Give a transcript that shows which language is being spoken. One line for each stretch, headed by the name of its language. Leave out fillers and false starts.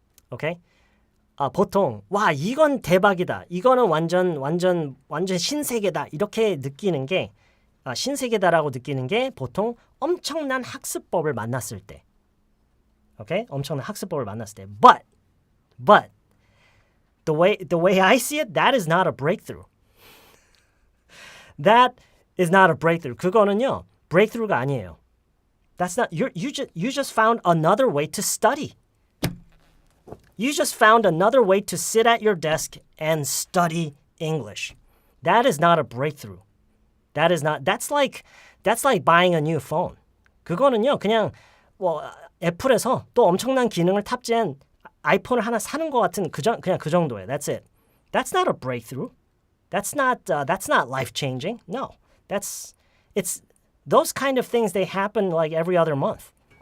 Korean: 오케이? 보통 와 이건 대박이다. 이거는 완전 신세계다. 이렇게 느끼는 게 신세계다라고 느끼는 게 보통 엄청난 학습법을 만났을 때. 오케이? 엄청난 학습법을 만났을 때.
English: But the way I see it, that is not a breakthrough. That is not a breakthrough.
Korean: 그거는요. breakthrough가 아니에요.
English: That's not you just found another way to study. You just found another way to sit at your desk and study English. That is not a breakthrough. That's like buying a new phone.
Korean: 그거는요. 그냥 애플에서 또 엄청난 기능을 탑재한 아이폰을 하나 사는 것 같은 그냥 그 정도예요.
English: That's it. That's not a breakthrough. That's not life-changing. No. It's those kind of things they happen like every other month.